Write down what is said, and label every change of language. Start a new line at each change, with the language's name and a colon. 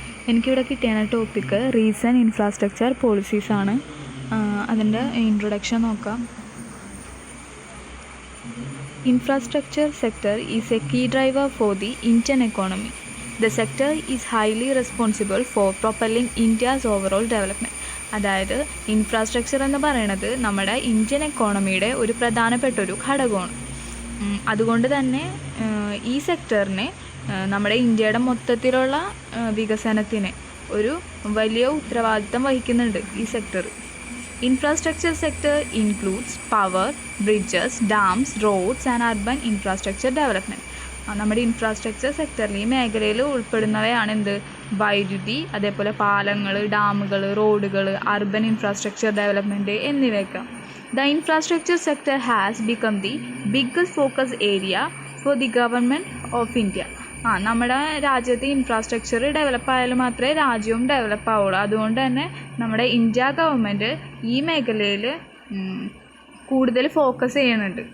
Malayalam: എനിക്കിവിടെ കിട്ടിയ topic recent infrastructure പോളിസീസാണ്. അതിൻ്റെ ഇൻട്രൊഡക്ഷൻ നോക്കാം.
English: Infrastructure sector is a key driver for the Indian economy. The sector is highly responsible for propelling India's overall development.
Malayalam: അതായത് infrastructure എന്ന് പറയുന്നത് നമ്മുടെ Indian എക്കോണമിയുടെ ഒരു പ്രധാനപ്പെട്ട ഒരു ഘടകമാണ്. അതുകൊണ്ട് തന്നെ ഈ സെക്ടറിനെ നമ്മുടെ ഇന്ത്യയുടെ മൊത്തത്തിലുള്ള വികസനത്തിന് ഒരു വലിയ ഉത്തരവാദിത്തം വഹിക്കുന്നുണ്ട് ഈ sector.
English: Infrastructure sector includes power, bridges, dams, roads and urban infrastructure development.
Malayalam: നമ്മുടെ ഇൻഫ്രാസ്ട്രക്ചർ സെക്ടറിൽ ഈ മേഖലയിൽ ഉൾപ്പെടുന്നവയാണ് വൈദ്യുതി, അതേപോലെ പാലങ്ങൾ, ഡാമുകൾ, റോഡുകൾ, അർബൻ ഇൻഫ്രാസ്ട്രക്ചർ ഡെവലപ്മെൻറ്റ് എന്നിവയൊക്കെ.
English: The infrastructure sector has become the biggest focus area for the government of India.
Malayalam: നമ്മുടെ രാജ്യത്ത് ഇൻഫ്രാസ്ട്രക്ചർ ഡെവലപ്പ് ആയാലും മാത്രമേ രാജ്യവും ഡെവലപ്പ് ആവുള്ളൂ. അതുകൊണ്ട് തന്നെ നമ്മുടെ ഇന്ത്യ ഗവൺമെൻറ് ഈ മേഖലയിൽ കൂടുതൽ ഫോക്കസ് ചെയ്യുന്നുണ്ട്.